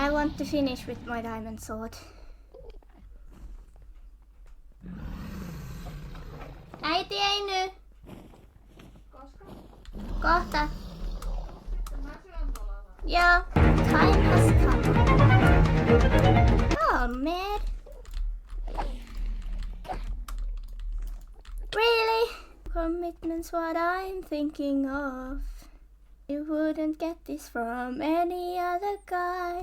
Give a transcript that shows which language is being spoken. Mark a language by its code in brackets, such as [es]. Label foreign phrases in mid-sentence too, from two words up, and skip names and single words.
[en] want to finish with my diamond sword. [fi] Äiti ei nyt. Koska? Kohta. Sitten mä syön tuolla. Joo, [en] time has come. Oh man. Really? Commitment's what I'm thinking of. You wouldn't get this from any other guy.